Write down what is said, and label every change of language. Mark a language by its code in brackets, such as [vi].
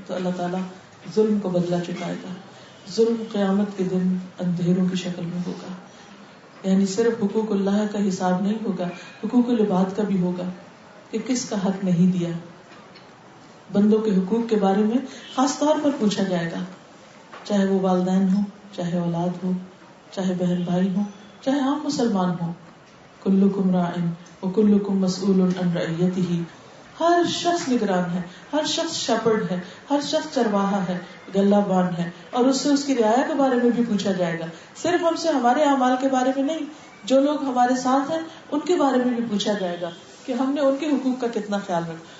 [ur] تو اللہ تعالیٰ ظلم کو بدلہ چکائے گا. ظلم قیامت کے دن اندھیروں کی شکل میں ہوگا, یعنی صرف حقوق اللہ کا حساب نہیں ہوگا, حقوق العباد کا بھی ہوگا کہ کس کا حق نہیں دیا. بندوں کے حقوق کے بارے میں خاص طور پر پوچھا جائے گا, چاہے وہ والدین ہوں, چاہے اولاد ہو, چاہے بہن بھائی ہوں, چاہے عام مسلمان ہوں. [ar] کلکم راع وکلکم مسئول عن رعیتہ. [ur] ہر شخص نگران ہے, ہر شخص شپرڈ ہے, ہر شخص چرواہا ہے, گلہ بان ہے, اور اس سے اس کی رعایا کے بارے میں بھی پوچھا جائے گا. صرف ہم سے ہمارے اعمال کے بارے میں نہیں, جو لوگ ہمارے ساتھ ہیں ان کے بارے میں بھی پوچھا جائے گا کہ ہم نے ان کے حقوق کا کتنا خیال رکھا.